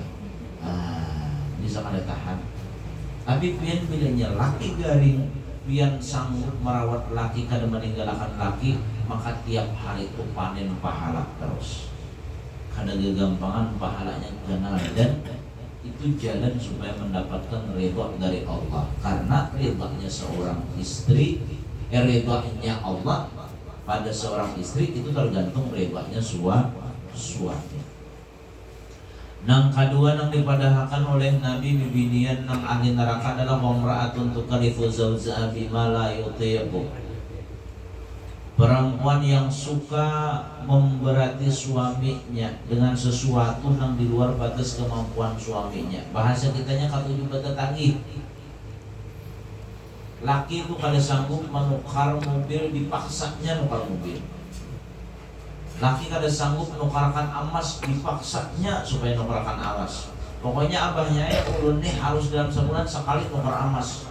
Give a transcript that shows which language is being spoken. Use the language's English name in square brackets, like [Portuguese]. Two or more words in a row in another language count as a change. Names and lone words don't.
[Banjar] Bisa kada tahan. Tapi pian bilanya laki garing, pian sanggup merawat laki kada meninggalkan laki, maka tiap hari itu panen pahala terus. Kada gagampangan pahalanya ganal, [Indonesian] dan itu jalan supaya mendapatkan ridha dari Allah. Karena ridhanya seorang istri, ridhanya Allah pada seorang istri itu tergantung ridhanya suami. [Banjar] Nang kedua nang dipadahkan oleh Nabi bibinian nang ahli neraka adalah [Arabic] وامرأة تكلف زوجها بما لا يطيق. [Indonesian] Perempuan yang suka memberati suaminya dengan sesuatu yang di luar batas kemampuan suaminya. [Banjar] Bahasa kitanya katuju bata tagih. Laki itu kada sanggup menukar mobil, dipaksanya nukar mobil. Laki kada sanggup menukarkan emas, dipaksanya supaya nukarkan emas. Pokoknya abahnya ulun nih harus dalam sebulan sekali nukar emas.